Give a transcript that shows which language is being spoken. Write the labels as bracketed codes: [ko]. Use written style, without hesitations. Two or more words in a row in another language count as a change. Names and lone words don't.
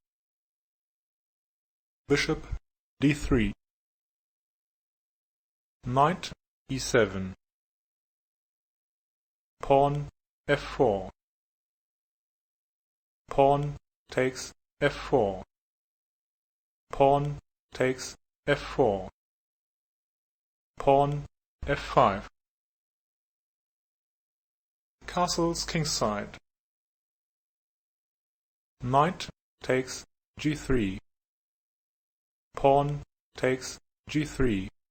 [en] bishop d3, knight e7, pawn f4, pawn takes f4, pawn takes f4, pawn f5, castles kingside, knight takes g3, pawn takes g3,